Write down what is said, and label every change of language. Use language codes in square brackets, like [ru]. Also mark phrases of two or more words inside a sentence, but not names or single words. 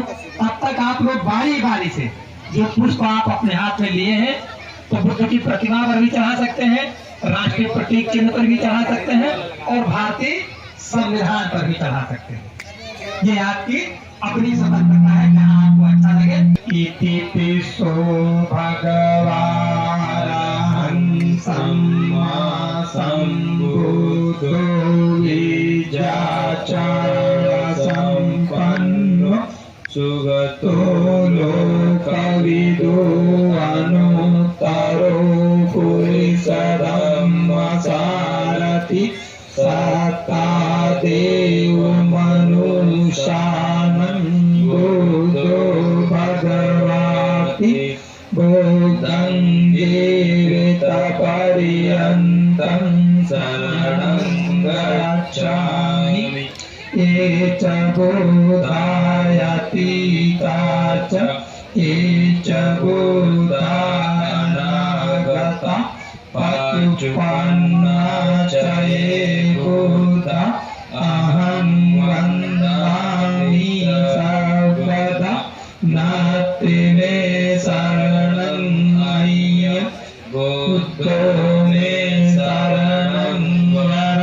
[hi] तब तक आप लोग बारी बारी से जो पुष्प आप अपने हाथ में लिए हैं तो बुद्ध की प्रतिमा पर भी चढ़ा सकते हैं, राष्ट्रीय प्रतीक चिन्ह पर भी चढ़ा सकते हैं और भारतीय संविधान पर भी चढ़ा सकते हैं। ये आपकी अपनी स्वतंत्रता है, जहाँ आपको अच्छा लगे। [pi] इति सो भगवान सम्मा सम्बुद्धो विजाचार संपन्नो सुगतो लोकविदो अनुत्तरो पुरुषधम्म सारथि सत्ता देव मनुष्यानं बुद्धो भगवाति बुद्धं जीवितपर्यन्तं शरणं गच्छामि। ये च बोधायतीता च ये च बोधानागता पत्युपन्ना च ये बुद्धा अहं वन्दामि सर्वदा नास्ति मे शरणं अय्य बुद्धो मे शरणं वर।